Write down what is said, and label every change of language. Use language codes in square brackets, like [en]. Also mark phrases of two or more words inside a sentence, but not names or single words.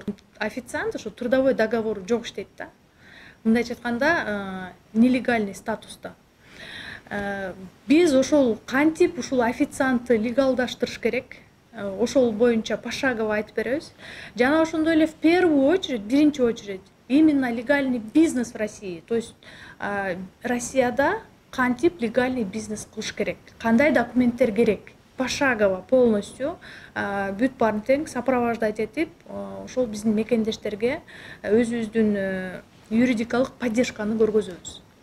[ky] Официант ошо трудовой договор жок иштейт да. Мындайча айтканда, нелегальный статуста. Биз ошол кантип ушул официантты легалдаштырыш керек. Ошол боюнча пошагово айтып беребиз. Жана ошондой эле [ru] в первую очередь, биринчи очередь, именно легальный бизнес в России. То есть [ky] Россияда кантип [ru] легальный бизнес [ky] кылыш керек. Кандай документтер керек? [ru] Пошагово полностью [ky] бүт баарын тең сопровождать этип, ошол биздин мекендештерге өзүбүздүн юридикалык поддержканы көргөзөбүз.